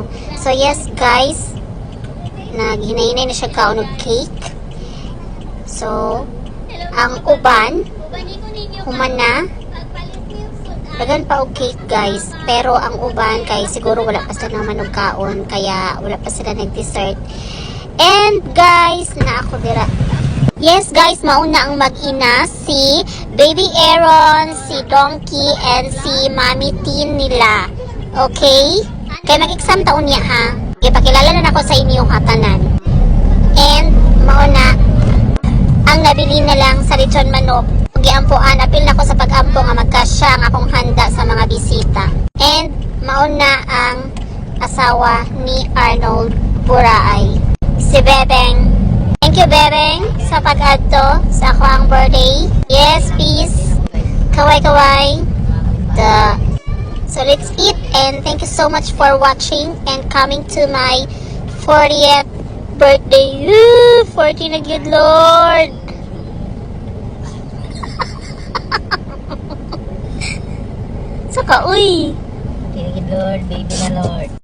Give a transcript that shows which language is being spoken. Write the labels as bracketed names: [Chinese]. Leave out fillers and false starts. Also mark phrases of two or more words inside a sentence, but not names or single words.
[English] So yes guys, [Cebuano] naghinay-hinay na siya kaon og cake. So ang uban human na dagan pa og cake guys, pero ang uban kay siguro wala pa sila naman og kaon kaya wala pa sila nag-dessert. [English] And guys, [Cebuano] na ako dira. [English] Yes guys, [Cebuano] mauna ang mag-ina si Baby Aaron, si Donkey, and si Mami Tin nila. Okay? Kaya mag-exam taon niya ha. Ipakilala na ako sa inyo hatanan. And, mauna, ang nabili na lang sa lechon manok. Giampuan, apil na ako sa pag-ampo nga magkasya ang akong handa sa mga bisita. And, mauna ang asawa ni Arnold Buraay. Si Bebeng. [English] Thank you [Cebuano] Bebeng sa pag-adto sa ako ang birthday. [English] Yes, peace. Kaway-kaway. So let's eat and thank you so much for watching and coming to my 40th birthday. [Cebuano] 40 na [English] good Lord. [Cebuano] Saka, uy. 40 na [English] good Lord, [Cebuano] baby na Lord.